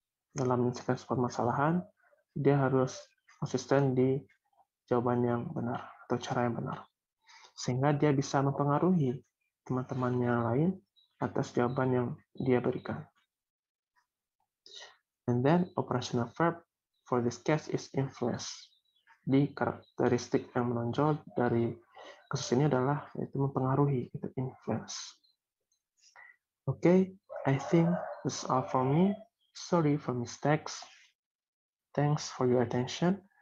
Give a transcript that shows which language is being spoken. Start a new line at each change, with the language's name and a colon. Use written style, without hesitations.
Indonesian: Dalam menyelesaikan sebuah permasalahan, dia harus konsisten di jawaban yang benar atau cara yang benar. Sehingga dia bisa mempengaruhi teman-temannya lain atas jawaban yang dia berikan.
English: And then operational verb for this case is influence.
Indonesian: Di karakteristik yang menonjol dari kasus ini adalah yaitu mempengaruhi, itu influence.
English: Okay, I think that's all for me. Sorry for mistakes. Thanks for your attention.